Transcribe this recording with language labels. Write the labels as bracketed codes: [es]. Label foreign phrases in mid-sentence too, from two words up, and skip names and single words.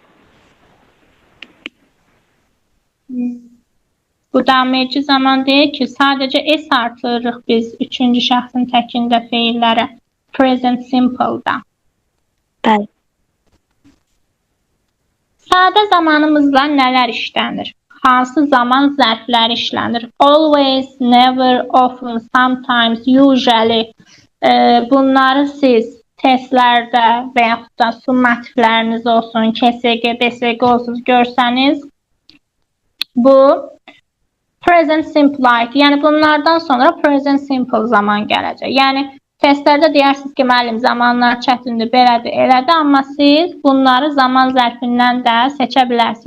[az] Bu davam edici zaman deyil ki, sadəcə S artırırıq biz üçüncü şəxsin təkində feillərə. [en] Present simple-da. [az] Bəli. Sadə zamanımızla nələr işlənir? Hansı zaman zərfləri işlənir? [en] Always, never, often, sometimes, usually. [az] Bunları siz testlərdə və yaxud da summativləriniz olsun, KSG, BSG olsun görsəniz, bu [en] present simple [az] aid. Yəni bunlardan sonra [en] present simple [az] zaman gələcək. Yəni testlərdə deyirsiniz ki, müəllim zamanlar çətindir, belədir, elədir, amma siz bunları zaman zərfindən də seçə bilərsiniz.